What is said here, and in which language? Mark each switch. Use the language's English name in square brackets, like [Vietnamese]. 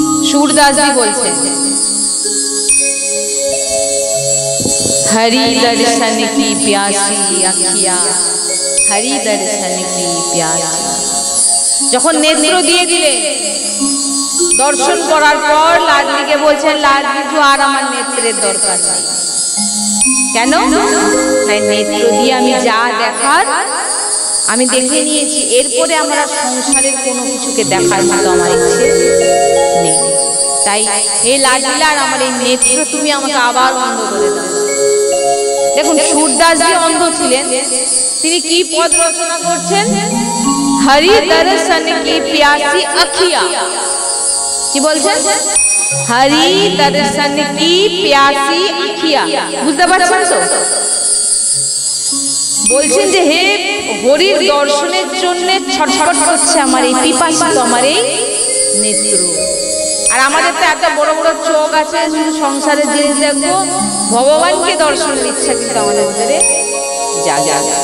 [Hindi] सूरदास जी बोलते हरि दर्शन की प्यासी अखिया, हरि दर्शन की प्यासी। [Bangla] যখন নেত্র দিয়ে দিলে দর্শন করার পর লাডলিকে বলছেন, লাডলি আর আমার নেত্রের দরকার নেই। কেন? তাই নেত্র দিয়ে আমি যা দেখার আমি দেখে নিয়েছি, এরপরে আমরা সংসারের কোনো কিছুকে দেখার মতো আমার ইচ্ছে নেই। তাই হে লাডলিলার আমার এই নেত্র তুমি আমাকে আবার অন্ধ করে দাও। দেখুন सूरदासजी অন্ধ ছিলেন, তিনি কি পদ রচনা করছেন? [Hindi] हरि दर्शन की प्यासी अखिया। [Bangla] কি বলছেন? [Hindi] हरि दर्शन की प्यासी अखिया। [Bangla] বুঝতে পারছেন তো? বলছেন যে হে হরির দর্শনের জন্য ছটফট করছে আমার এই পিপাসিত আমার এই নেত্র। আর আমাদের তো এত বড় বড় চোখ আছে, শুধু সংসারের জিনিস দেখবো, ভগবানকে দর্শনের ইচ্ছা কিন্তু আমাদের ভিতরে জাগে।